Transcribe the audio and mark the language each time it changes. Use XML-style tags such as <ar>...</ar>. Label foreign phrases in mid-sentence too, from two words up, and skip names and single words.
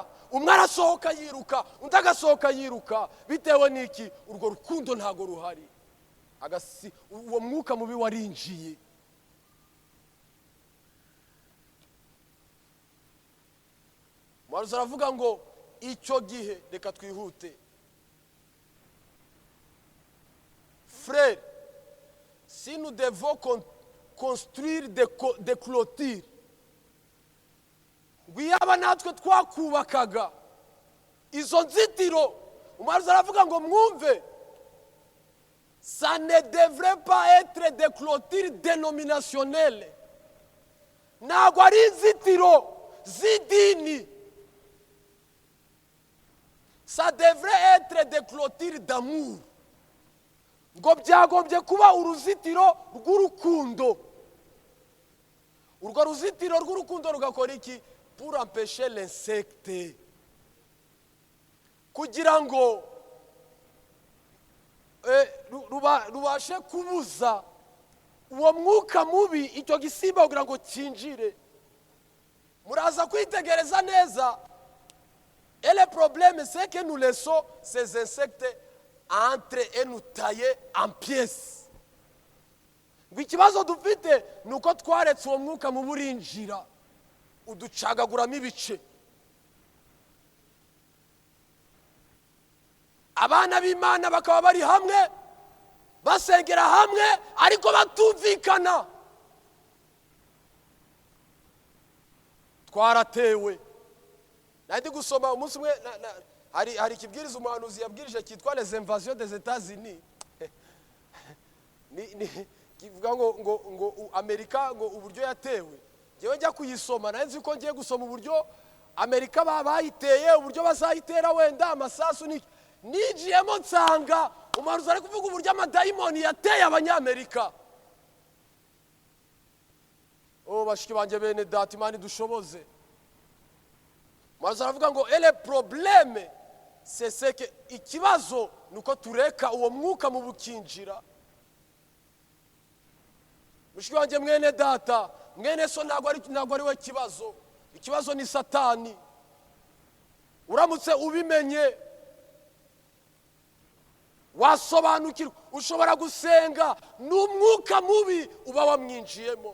<rw>Umwe arasohoka yiruka, undi agasohoka yiruka. Bitewe n'iki? Urwo rukundo ntago ruhari. Uwo mwuka mubi warinjiye. Umuhanuzi aravuga ngo icyo gihe, reka twihute.</rw> <fr>Frère, si nous devons construire des clôtures,</fr> <rw>wiyaba natwe twakubakaga izo nzitiro, umuhanuzi aravuga ngo mwumve,</rw> <fr>ça ne devrait pas être des clôtures dénominationnelles.</fr> <rw>Ntabwo ari inzitiro z'idini.</rw> <fr>Ça devrait être des clôtures d'amour.</fr> <rw>Ngo byagombye kuba uruzitiro rw'urukundo. Urwo ruzitiro rw'urukundo rugakora iki?</rw> <fr>Pour empêcher l'insecte,</fr> <rw>kugira ngo rubashe kubuza uwo mwuka mubi, icyo gisimba kugira ngo cyinjire. Muraza kwitegereza neza.</rw> <fr>Et le problème, c'est que nous laissons ces insectes entrer et nous tailler en pièces.</fr> <rw>Ikibazo dufite nuko twaretse uwo mwuka mubi urinjira, uducagaguramo ibice. Abana b'Imana bakaba bari hamwe, basengera hamwe, ariko batumvikana. Twaratewe. Nandi gusoma umunsi umwe hari ikibwiriza umuhanuzi yabwirije cyitwa les invasions des États-Unis. Kivuga ngo Amerika ngo uburyo yatewe. Jewe njya kuyisoma nanzi ko ngiye gusoma uburyo Amerika bayiteye, uburyo bazayitera wenda amasasu nijiyemo nsanga umuhanuzi ari kuvuga uburyo amadayimoni yateye abanyamerika. Bashiki banje bene data Imana dushoboze. Umuhanuzi aravuga ngo</rw> <fr>ele problème c'est que</fr> <rw>ikibazo nuko tureka uwo mwuka mu bukinjira. Mushiki wanje mwene data, mwene so ntabwo ari we kibazo. Ikibazo ni Satani. Uramutse ubimenye wasobanukirwa, ushobora gusenga n'umwuka mubi uba wamwinjiyemo.</rw>